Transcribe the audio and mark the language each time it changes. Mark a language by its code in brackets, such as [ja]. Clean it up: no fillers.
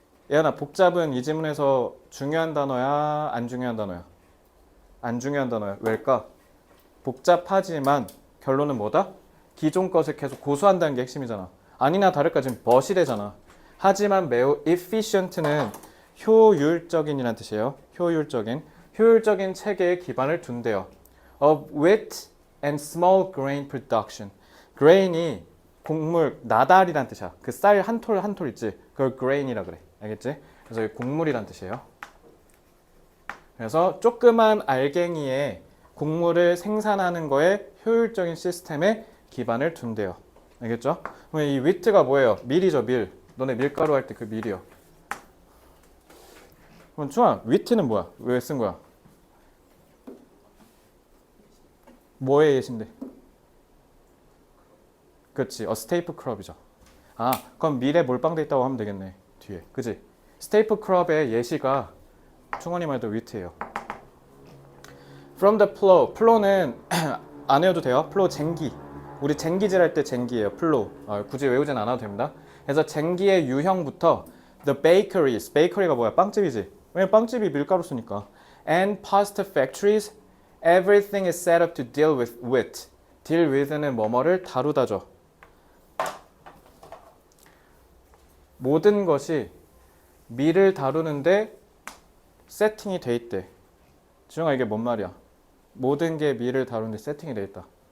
[ko] 예은아, 복잡은 이 지문에서 중요한 단어야? 안 중요한 단어야? 안 중요한 단어야. 왜일까? 복잡하지만 결론은 뭐다? 기존 것을 계속 고수한다는 게 핵심이잖아. 아니나 다를까 지금 but이래잖아. 하지만 매우 efficient는 효율적인이라는 뜻이에요. 효율적인 체계에 기반을 둔대요. [en] Of wheat and small grain production. [ko] grain이 곡물, 나달이란 뜻이야. 그 쌀 한 톨 한 톨 있지? 그걸 grain이라 그래. 알겠지? 그래서 곡물이란 뜻이에요. 그래서 조그만 알갱이에 곡물을 생산하는 거에 효율적인 시스템에 기반을 둔대요. 알겠죠? 그럼 이 wheat가 뭐예요? 밀이죠, 밀. 너네 밀가루 할 때 그 밀이요. 그럼 중아, wheat는 뭐야? 왜 쓴 거야? 뭐의 예신데? 그렇지, staple crop이죠. 아, 그럼 밀에 몰빵돼 있다고 하면 되겠네. 뒤에, 그지? staple crop의 예시가 충원이 말도 wheat예요. [en] From the plow. [ko] plow는 안 외워도 돼요. plow 쟁기. 우리 쟁기질 할 때 쟁기예요. [en] plow. [ko] 굳이 외우진 않아도 됩니다. 그래서 쟁기의 유형부터 [en] the bakeries. [ko] bakery가 뭐야? 빵집이지. 왜냐면 빵집이 밀가루 쓰니까. [en] And pasta factories. Everything is set up to deal with wheat. [ko] deal with는 뭐뭐를 다루다죠. 모든 것이 밀을 다루는데 세팅이 돼 있대. 지영아, 이게 뭔 말이야? 모든 게 밀을 다루는데 세팅이 돼 있다.